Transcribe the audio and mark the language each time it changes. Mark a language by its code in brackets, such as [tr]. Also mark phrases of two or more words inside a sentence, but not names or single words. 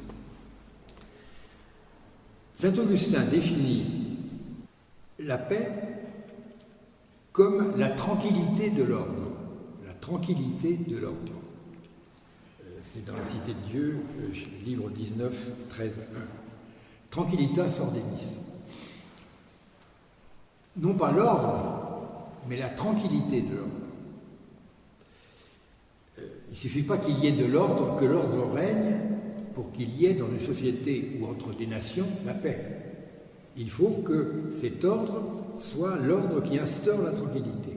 [fr] Saint-Augustin définit la paix comme la tranquillité de l'ordre. La tranquillité de l'ordre. C'est dans la Cité de Dieu, livre 19, 13, 1. [la] Tranquillitas ordinis. [fr] Non pas l'ordre, mais la tranquillité de l'ordre. Il ne suffit pas qu'il y ait de l'ordre, que l'ordre règne, pour qu'il y ait dans une société ou entre des nations la paix. Il faut que cet ordre soit l'ordre qui instaure la tranquillité.